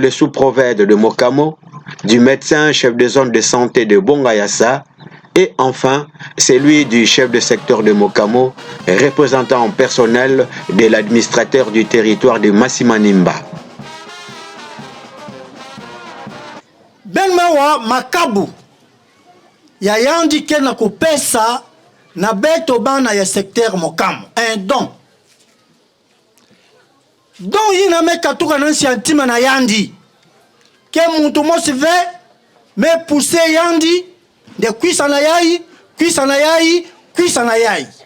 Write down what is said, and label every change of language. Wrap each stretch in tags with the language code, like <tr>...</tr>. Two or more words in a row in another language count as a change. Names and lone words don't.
<fr>le sous-prophète de Mokamo, du médecin chef de zone de santé de Bongayassa Et enfin, celui du chef de secteur de Mokamo, représentant personnel de l'administrateur du territoire de Masimanimba.</fr> <kg>Benmawa makabu ya yandi kena kopesa na beto bana ya secteur Mokamo</kg> <fr>un don.</fr> <kg>Don yina me katuka nansi antima na yandi ke muntu mosi ve me pousser yandi de kuisa na yai, kuisa na yai, kuisa na yai.</kg>